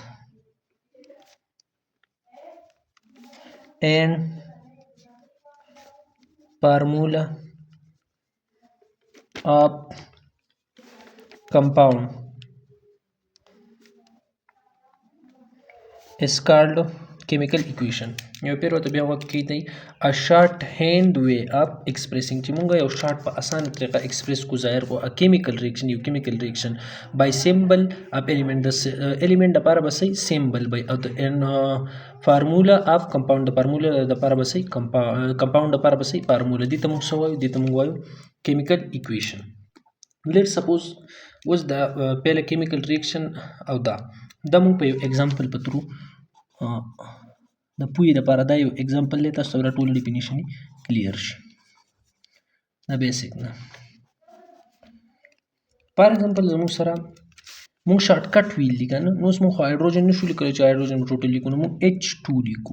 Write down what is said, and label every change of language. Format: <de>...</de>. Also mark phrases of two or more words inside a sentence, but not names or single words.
<en>and formula of compound is called chemical equation.</en> <ps>یو پیر ورته بیا وخت کې دی</ps> <en>a short hand way of expressing</en> <ps>چې مونږ یو شارټ په اسانه طریقه ایکسپریس کو ظاهر کو</ps> <en>a chemical reaction</en> <ps>یو</ps> <en>chemical reaction by symbol of element</en> <ps>د element لپاره به صحیح</ps> <en>symbol by</en> <ps>او د</ps> <en>formula of compound</en> <ps>د formula لپاره به صحیح compound لپاره به صحیح formula دي ته موږ څه وایو؟ دي ته موږ وایو</ps> <en>chemical equation. let's suppose</en> <ps>اوس دا پهله</ps> <en>chemical reaction</en> <ps>او دا موږ په یو example په ترو د پوهې لپاره دا یو اگزامپل دی، تاسو ته ټول</ps> <en>definition clear</en> <ps>شي. دا بیسیک نه.</ps> <en>for example</en> <ps>زموږ سره موږ</ps> <en>short cut</en> <ps>ویل دي که نه، نو اوس موږ خو هایډروجن نشو لیکلی چې</ps> <en>hydrogen total</en> <ps>لیکو، نو موږ H2 لیکو.</ps>